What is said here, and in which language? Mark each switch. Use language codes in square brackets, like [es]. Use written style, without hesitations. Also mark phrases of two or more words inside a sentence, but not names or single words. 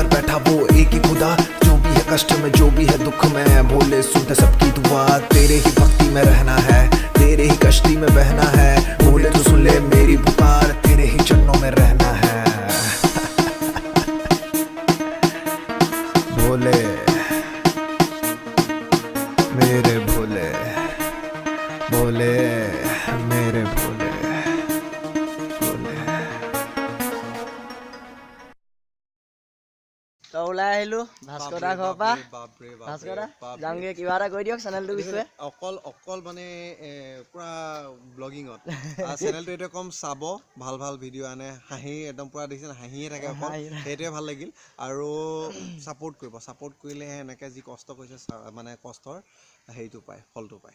[hi] बैठा वो एक ही खुदा जो भी है कष्ट में जो भी है दुख में भोले सुनते सबकी दुआ तेरे ही भक्ति में रहना है तेरे ही कश्ती में बहना है भोले तो सुन ले मेरी पुकार तेरे ही चरणों में रहना है भोले मेरे भोले भोले मेरे भोले भोले [as] তো ওলাই আহিলো ভাস্কৰ দা ঘৰৰ পৰা ভাস্কৰ দা যাওঁগে কিবা এটা কৈ দিয়ক চেনেলটোৰ বিষয়ে অকল মানে পুৰা ব্লগিঙত চেনেলটো এইটোৱে কম চাব ভাল ভাল ভিডিঅ' আনে হাঁহি একদম পুৰা দেখিছে হাঁহিয়ে থাকে অকল সেইটোৱে ভাল লাগিল আৰু ছাপোৰ্ট কৰিলেহে এনেকৈ যি কষ্ট কৰিছে মানে কষ্টৰ হেৰিটো পায় ফলটো পায়